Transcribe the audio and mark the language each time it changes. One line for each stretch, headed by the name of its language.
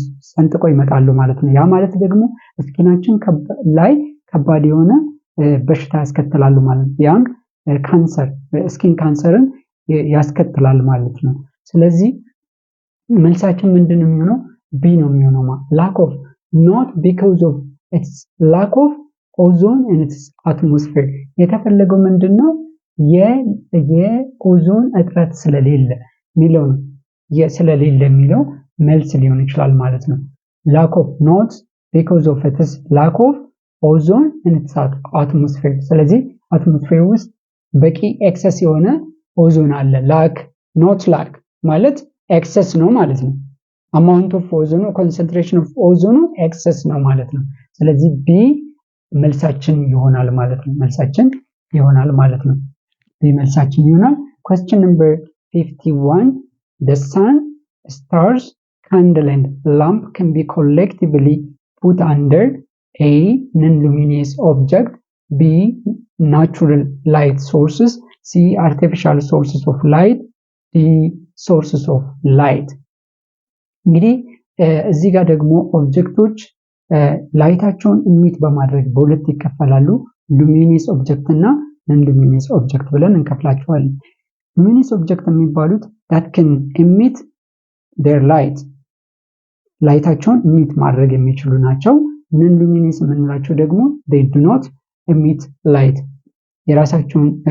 Amharic: ሰንጥቆ ይመጣሉ ማለት ነው። ያ ማለት ደግሞ ስኪናችን ላይ ከባድ የሆነ በሽታ ያስከትላሉ ማለት ነው። ያም ካንሰር ስኪን ካንሰርን ያስከትላል ማለት ነው። ስለዚህ መልሳችን ምንድነው የሚሆነው? ቢ ነው የሚሆነው።
English: lack of not because of its lack of ozone in its atmosphere
Amharic: የተፈለገው ምንድነው? የኦዞን እጥረት ስለሌለ የሚለው ነው። ስለሌለ የሚለው መልስ ሊሆን ይችላል ማለት ነው።
English: lack of not because of its lack of ozone in its atmosphere
Amharic: ስለዚህ አትሞስፌር ውስጥ በቂ ኤክሰስ የሆነ ኦዞን አለ።
English: lack not lack
Amharic: ማለት ኤክሰስ ነው ማለት ነው።
English: amount of ozone concentration of ozone
Amharic: ኤክሰስ ነው ማለት ነው። ስለዚህ ቢ መልሳችን ይሆናል ማለት ነው። መልሳችን ይሆናል ማለት ነው። ቢ መልሳችን ይሆናል።
English: question number 51 the sun, stars, candle and lamp can be collectively put under A. non-luminous object, B. natural light sources, C. artificial sources of light, D.
Amharic: sources of light። እንግዲህ እዚህ ጋር ደግሞ ኦብጀክቶች ላይታቸውን ኢሚት በማድረግ በሁለት ይከፈላሉ። ሉሚኒየስ ኦብጀክት እና ነን ሉሚኒየስ ኦብጀክት ብለን እንከፍላቸዋለን። ሉሚኒየስ ኦብጀክት የሚባሉት
English: that can emit their light
Amharic: ላይታቸውን ኢሚት ማድረግ የሚችሉ ናቸው። ነን ሉሚኒየስ የምንላቸው ደግሞ
English: they do not emit light
Amharic: የራሳቸውን